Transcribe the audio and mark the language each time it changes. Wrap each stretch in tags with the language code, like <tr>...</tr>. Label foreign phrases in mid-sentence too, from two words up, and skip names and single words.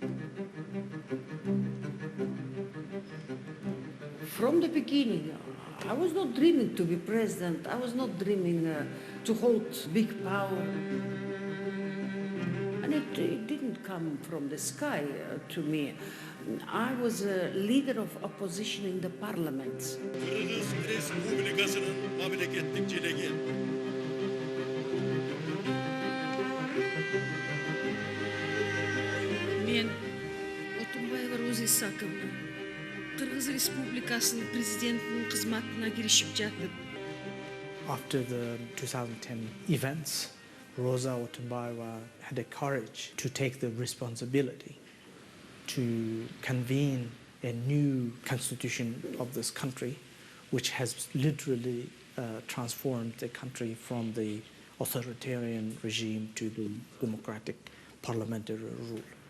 <en>From the beginning, I was not dreaming to be president. I was not dreaming to hold big power. And it didn't come from the sky to me. I was a leader of opposition in the parliament.</en> <ky>Мен Отунбаева Роза Исаковна, Кыргыз Республикасынын президентинин кызматына киришип жатып.</ky> <en>After the 2010 events, Rosa Otunbayeva had the courage to take the responsibility to convene a new constitution of this country, which has literally transformed the country from the authoritarian regime to the democratic parliamentary rule.</en>